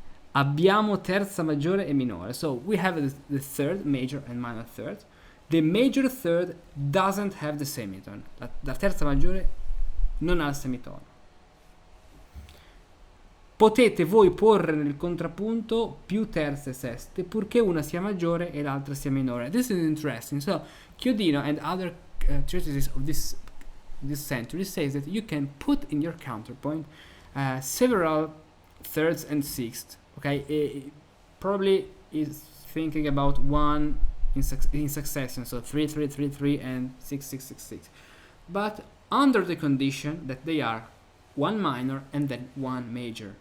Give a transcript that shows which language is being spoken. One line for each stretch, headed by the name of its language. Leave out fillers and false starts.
Italian: Abbiamo terza maggiore e minore.
English: So we have the third, major and minor third. The major third doesn't have the semitone.
Italian: La terza maggiore non ha il semitono. Potete voi porre nel contrappunto più terze e seste, purché una sia maggiore e l'altra sia minore.
English: This is interesting. So
Latin: Chiodino
English: and other treatises of this century says that you can put in your counterpoint several thirds and sixths. Okay, probably is thinking about one in succession, so 3 3 3 3 and 6 6 6 6, but under the condition that they are one minor and then one major.